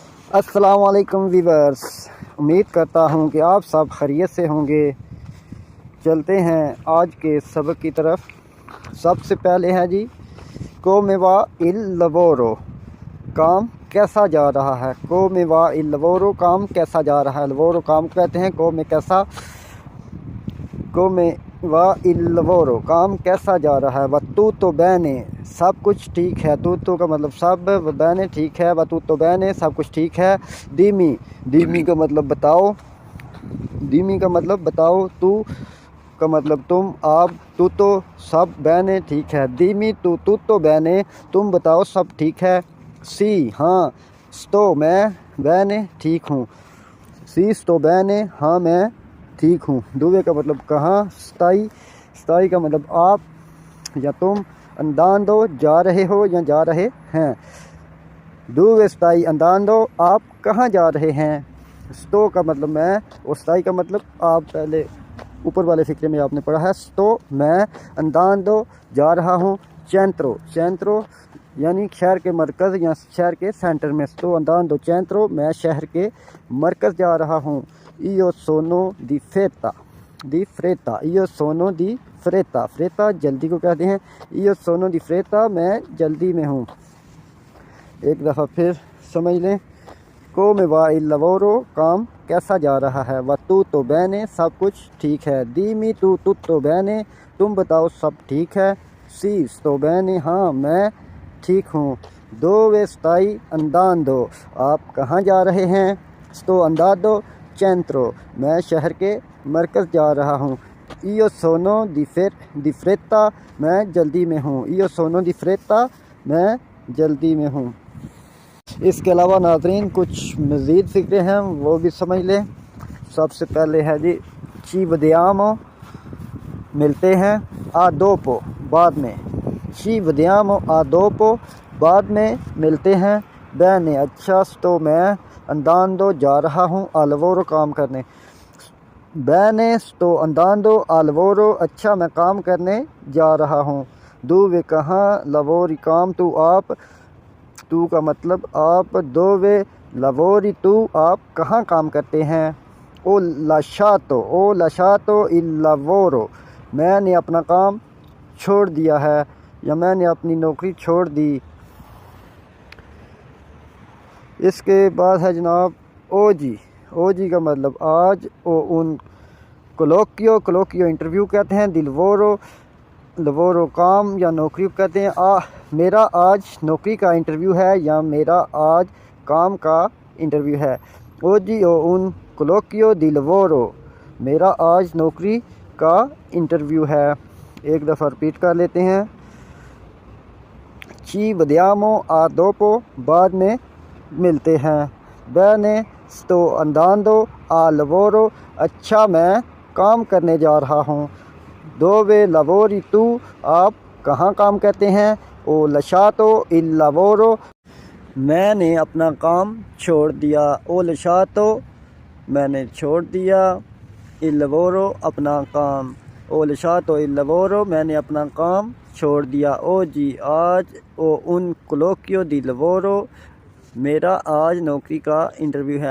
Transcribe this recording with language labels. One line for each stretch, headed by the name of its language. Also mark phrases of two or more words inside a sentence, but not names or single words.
Urdu: السلام علیکم ویورز، امید کرتا ہوں کہ آپ سب خیریت سے ہوں گے. چلتے ہیں آج کے سبق کی طرف. سب سے پہلے ہے جی
Italian: come va il lavoro,
Urdu: کام کیسا جا رہا ہے.
Italian: come va il lavoro,
Urdu: کام کیسا جا رہا ہے۔ لوورو کام کہتے ہیں، come کیسا,
Italian: come va il lavoro,
Urdu: کام کیسا جا رہا ہے.
Italian: व tutto bene,
Urdu: سب کچھ ٹھیک ہے۔ tutto کا مطلب سب، bene ٹھیک ہے.
Italian: व tutto bene,
Urdu: سب کچھ ٹھیک ہے۔ dimmi، dimmi کا مطلب بتاؤ، dimmi کا مطلب بتاؤ. تو کا مطلب تم، آپ، tutto سب، bene ٹھیک ہے.
Italian: dimmi tu tutto bene,
Urdu: تم بتاؤ سب ٹھیک ہے. sì ہاں، sto میں، bene ٹھیک ہوں.
Italian: sì sto bene,
Urdu: ہاں میں ٹھیک ہوں. dove کا مطلب کہاں۔ stai، stai کا مطلب آپ یا تم. andando جا رہے ہو یا جا رہے ہیں.
Italian: dove stai andando,
Urdu: آپ کہاں جا رہے ہیں. sto کا مطلب میں اور stai کا مطلب آپ، پہلے اوپر والے فقرے میں آپ نے پڑھا ہے. sto میں، andando جا رہا ہوں۔ centro، centro یعنی شہر کے مرکز یا شہر کے سینٹر میں.
Italian: sto andando centro,
Urdu: میں شہر کے مرکز جا رہا ہوں.
Italian: io sono di fretta, di fretta, io sono di fretta, fretta
Urdu: جلدی کو کہتے ہیں.
Italian: io sono di fretta,
Urdu: میں جلدی میں ہوں۔ ایک دفعہ پھر سمجھ لیں.
Italian: come va il lavoro,
Urdu: کام کیسا جا رہا ہے.
Italian: va tutto bene,
Urdu: سب کچھ ٹھیک ہے.
Italian: dimmi tu tutto bene,
Urdu: تم بتاؤ سب ٹھیک ہے.
Italian: sì sto bene,
Urdu: ہاں میں ٹھیک ہوں.
Italian: dove stai andando,
Urdu: آپ کہاں جا رہے ہیں.
Italian: sto andando centro,
Urdu: میں شہر کے مرکز جا رہا ہوں.
Italian: io sono di fretta,
Urdu: میں جلدی میں ہوں.
Italian: io sono di fretta,
Urdu: میں جلدی میں ہوں. اس کے علاوہ ناظرین کچھ مزید فقرے ہیں، وہ بھی سمجھ لیں. سب سے پہلے ہے جی
Italian: ci vediamo,
Urdu: ملتے ہیں.
Italian: a dopo,
Urdu: بعد میں.
Italian: ci vediamo a dopo,
Urdu: بعد میں ملتے ہیں. bene اچھا، sto میں andando جا رہا ہوں.
Italian: al lavoro
Urdu: کام کرنے.
Italian: bene sto andando al lavoro,
Urdu: اچھا میں کام کرنے جا رہا ہوں. dove کہاں، lavori کام، تو آپ، تو کا مطلب آپ.
Italian: dove lavori
Urdu: تو، آپ کہاں کام کرتے ہیں.
Italian: o lasciato il lavoro,
Urdu: میں نے اپنا کام چھوڑ دیا ہے یا میں نے اپنی نوکری چھوڑ دی. اس کے بعد ہے جناب oggi، oggi کا مطلب آج.
Italian: un colloquio
Urdu: انٹرویو کہتے ہیں.
Italian: di lavoro
Urdu: کام یا نوکری کہتے ہیں. میرا آج نوکری کا انٹرویو ہے یا میرا آج کام کا انٹرویو ہے.
Italian: oggi ho un colloquio di lavoro,
Urdu: میرا آج نوکری کا انٹرویو ہے. ایک دفعہ ریپیٹ کر لیتے ہیں.
Italian: ci vediamo a dopo,
Urdu: بعد میں ملتے ہیں.
Italian: bene sto andando al lavoro,
Urdu: اچھا میں کام کرنے جا رہا ہوں.
Italian: dove lavori tu,
Urdu: آپ کہاں کام کرتے ہیں.
Italian: o lasciato il lavoro,
Urdu: میں نے اپنا کام چھوڑ دیا.
Italian: o lasciato,
Urdu: میں نے چھوڑ دیا.
Italian: il lavoro,
Urdu: اپنا کام.
Italian: o lasciato il lavoro,
Urdu: میں نے اپنا کام چھوڑ دیا.
Italian: oggi आज। o un colloquio di lavoro,
Urdu: میرا آج نوکری کا انٹرویو ہے.